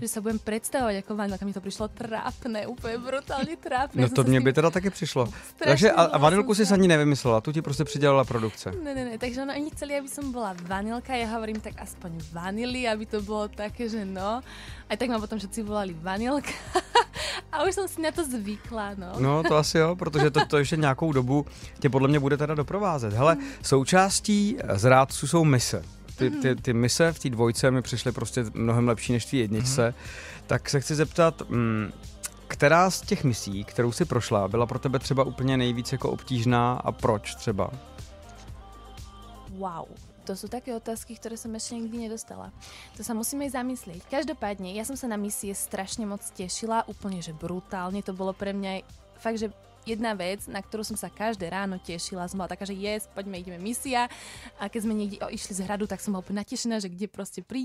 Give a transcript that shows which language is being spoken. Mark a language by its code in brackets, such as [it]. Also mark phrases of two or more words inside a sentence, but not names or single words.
[sk] Že sa budem predstavovať ako vanilka, mi to prišlo trápne, úplne brutálne trápne. [cs] No to mne by teda taky přišlo. Takže a vanilku si ani nevymyslela, tu ti prostě přidělala produkce. [sk] Ne, takže oni chceli, aby som bola vanilka, ja hovorím tak aspoň vanily, aby to bolo také, že no. Aj tak ma potom všetci volali vanilka. [cs] A už jsem si na to zvykla, no. No, to asi jo, protože to ještě nějakou dobu tě podle mě bude teda doprovázet. Hele, součástí zrádců jsou mise. Ty mise v té dvojce mi přišly prostě mnohem lepší než v té jedničce. Tak se chci zeptat, která z těch misí, kterou si prošla, byla pro tebe třeba úplně nejvíc jako obtížná a proč třeba? Wow. [sk] To sú také otázky, ktoré som ešte nikdy nedostala. To sa musíme zamyslieť. Každopádne, ja som sa na misie strašne moc tešila, úplne, že brutálne. To bolo pre mňa fakt, že jedna vec, na ktorú som sa každé ráno tešila. Som bola taká, že poďme, ideme misia. A keď sme niekde išli z hradu, tak som bola úplne natešená, že kde proste prídeme.